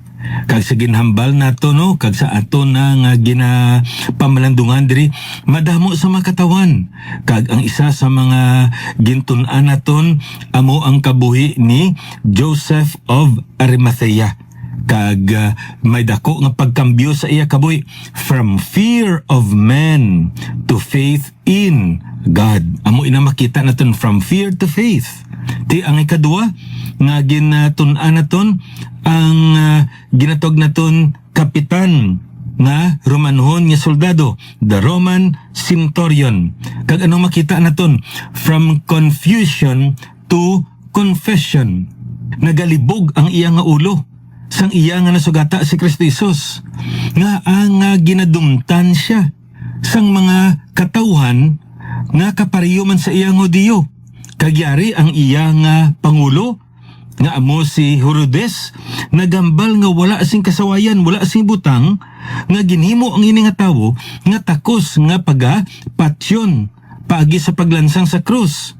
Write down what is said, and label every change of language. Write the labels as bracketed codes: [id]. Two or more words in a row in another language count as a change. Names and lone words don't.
[hil] Kag sa ginhambal nato no kag sa aton na nga ginapamalandungan diri madamo sa makatawan. Kag ang isa sa mga gintun-an naton amo ang kabuhi ni Joseph of Arimathea. Kag may dako nga pagkambyo sa iya kabuhi [en] from fear of men to faith in God. [hil] Amo ina makita naton [en] from fear to faith. [hil] Ti ang ikadua nga ginatun-an naton ang ginatog naton kapitan nga Romanhon nga soldado, [en] the Roman centurion. [hil] Kag anong makita naton [en] from confusion to confession. [hil] Nagalibog ang iya nga ulo sang iya nga nasugata si Kristo Jesus nga ang ginadumtan siya sang mga katawhan nga kapariyo man sa iya nga Diyo. Kagyari ang iya nga pangulo nga amo si Herodes nagambal nga wala sing kasawayan, wala sing butang nga ginhimo ang ini nga tawo nga takos nga patyon paagi sa paglansang sa krus.